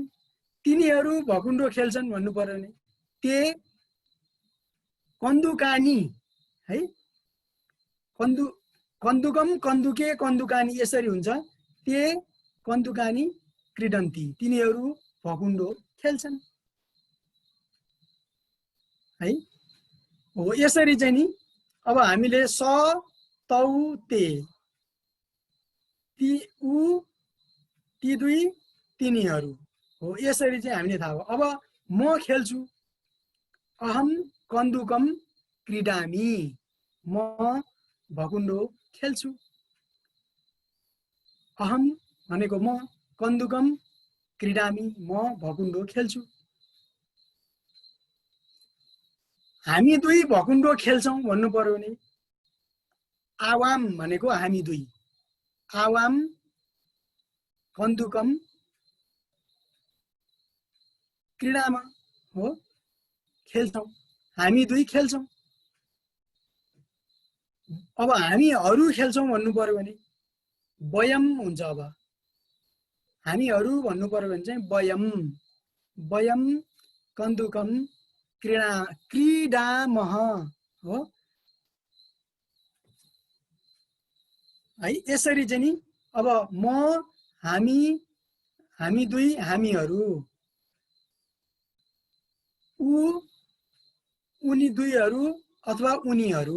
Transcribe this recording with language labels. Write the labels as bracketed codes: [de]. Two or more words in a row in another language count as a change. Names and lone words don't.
[ne] तिनीहरू भकुण्डो खेल्छन् भन्नु पर्यो नि। [sa] ते कन्दुकानी है। कन्दुकम कन्दुके कन्दुकानी [ne] यसरी हुन्छ। [sa] ते कन्दुकानी क्रीडन्ति, [ne] तिनीहरू भकुण्डो खेल्छन् है हो। यसरी चाहिँ नि अब हामीले [sa] स तौ ते, [ne] ती ऊ ती दुई तिनीहरू हो, यसरी चाहिँ हामीले थाहा भयो। अब म खेल्छु, [sa] अहम कन्दुकम क्रीडामि, [ne] म भकुण्डो खेल्छु। अहम भनेको म, [sa] कन्दुकम क्रीडामि, [ne] म भकुण्डो खेल्छु। हामी दुई भकुण्डो खेल्छौँ भन्नु पर्यो भने आवाम भनेको हामी दुई, [sa] आवाम कन्दुकम क्रीडामा [ne] हो, खेल्छौँ। हामी दुई खेल्छौँ। अब हामीहरू खेल्छौँ भन्नु पर्यो भने वयम हुन्छ। अब हामीहरू भन्नु पर्यो भने चाहिँ [sa] वयम, वयम कन्दुकम क्रीडामः [ne] हो है। यसरी चाहिँ नि अब म, हामी, हामी दुई, हामीहरू, ऊ, उनी दुईहरू अथवा उनीहरू।